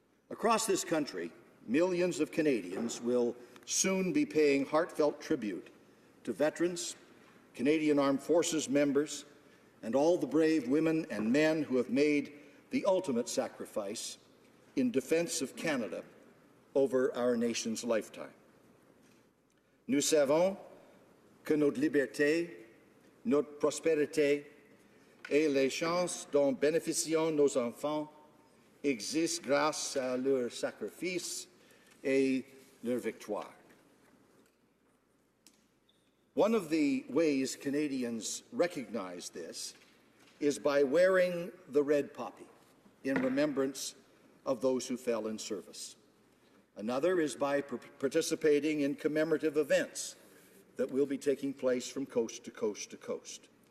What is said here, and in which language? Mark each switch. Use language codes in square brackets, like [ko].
[en] Across this country, millions of Canadians will soon be paying heartfelt tribute to veterans, Canadian Armed Forces members, and all the brave women and men who have made the ultimate sacrifice in defence of Canada over our nation's lifetime. [fr] Nous savons que notre liberté, notre prospérité et les chances dont bénéficient nos enfants existent grâce à leur sacrifice et leur victoire. [en] One of the ways Canadians recognize this is by wearing the red poppy in remembrance of those who fell in service. Another is by participating in commemorative events that will be taking place from coast to coast to coast.